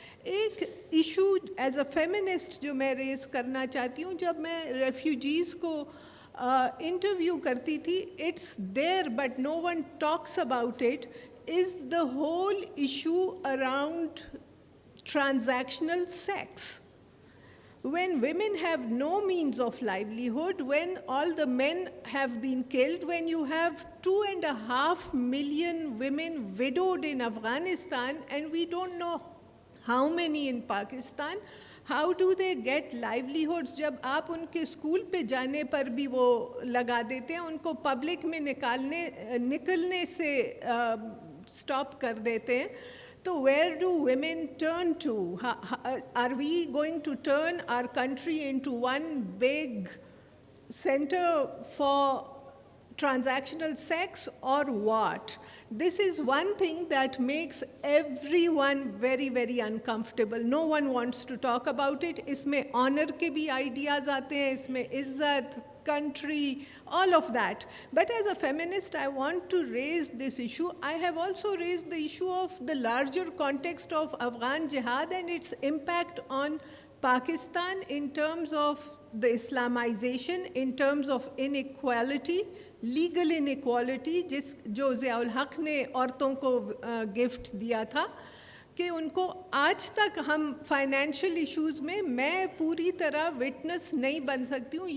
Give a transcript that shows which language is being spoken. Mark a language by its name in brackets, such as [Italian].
[English] ایک issue as a feminist [Urdu] جو میں ریز کرنا چاہتی ہوں، جب میں ریفیوجیز کو انٹرویو کرتی تھی، [English] It's there but no one talks about it, is the whole issue around transactional sex. When women have no means of livelihood, when all the men have been killed, when you have 2.5 million women widowed in Afghanistan, and we don't know how many in Pakistan, how do they get livelihoods? [Urdu] جب آپ ان کے school پہ جانے پر بھی وہ لگا دیتے ہیں، ان کو پبلک میں نکلنے سے اسٹاپ کر دیتے ہیں، تو [English] where do women turn to? Are we going to turn our country into one big center for transactional sex or what? This is one thing that makes everyone very, very uncomfortable. No one wants to talk about it. [Urdu] اس میں honor کے بھی ideas آتے ہیں، اس میں عزت، country, [English] all of that. But as a feminist, I want to raise this issue. I have also raised the issue of the larger context of Afghan jihad and its impact on Pakistan in terms of the Islamization, in terms of inequality, legal inequality [Urdu] جو ضیاء الحق نے عورتوں کو gift دیا تھا، کہ ان کو آج تک ہم فائنینشیل ایشوز میں پوری طرح وٹنس نہیں بن سکتی ہوں.